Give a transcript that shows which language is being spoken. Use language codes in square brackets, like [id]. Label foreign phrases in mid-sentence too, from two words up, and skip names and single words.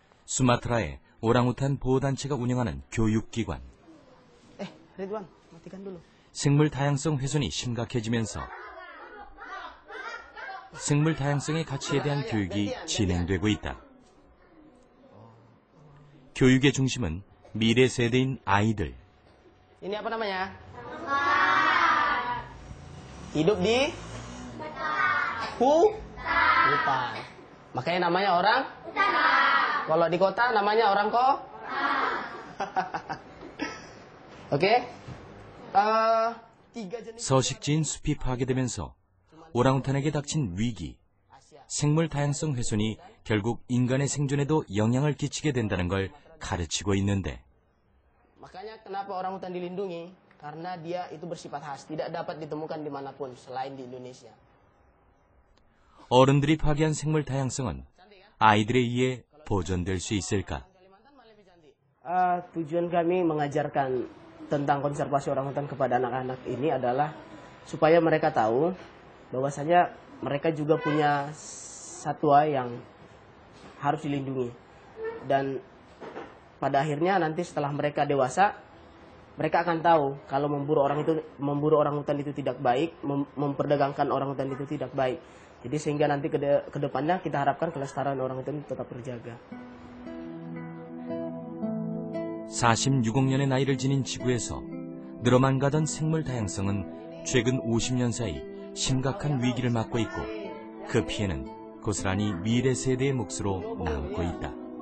[ko] 수마트라의 오랑우탄 보호단체가 운영하는 교육기관. [id] Ridwan, matikan dulu. [ko] 생물 다양성 훼손이 심각해지면서 생물 다양성의 가치에 대한 교육이 진행되고 있다. 교육의 중심은 미래 세대인 아이들. [id] Ini apa namanya? Hidup di hutan. Makanya namanya orang Kalau di kota namanya orang Oke? [ko] 서식지인 숲이 파괴되면서 오랑우탄에게 닥친 위기, 생물 다양성 훼손이 결국 인간의 생존에도 영향을 끼치게 된다는 걸 가르치고 있는데, [id] Makanya kenapa orangutan dilindungi? Karena dia itu bersifat khas, tidak dapat ditemukan dimanapun selain di Indonesia. [ko] 어른들이 파괴한 생물 다양성은 아이들에 의해 보존될 수 있을까? [id] Tujuan kami mengajarkan tentang konservasi orangutan kepada anak-anak ini adalah supaya mereka tahu bahwasanya mereka juga punya satwa yang harus dilindungi. Dan pada akhirnya nanti setelah mereka dewasa, mereka akan tahu kalau memburu orangutan itu tidak baik, memperdagangkan orangutan itu tidak baik. Jadi sehingga nanti ke depannya kita harapkan kelestarian orangutan itu tetap terjaga. [ko] 46억 년의 나이를 지닌 지구에서 늘어만 가던 생물 다양성은 최근 50년 사이 심각한 위기를 맞고 있고, 그 피해는 고스란히 미래 세대의 몫으로 남고 있다.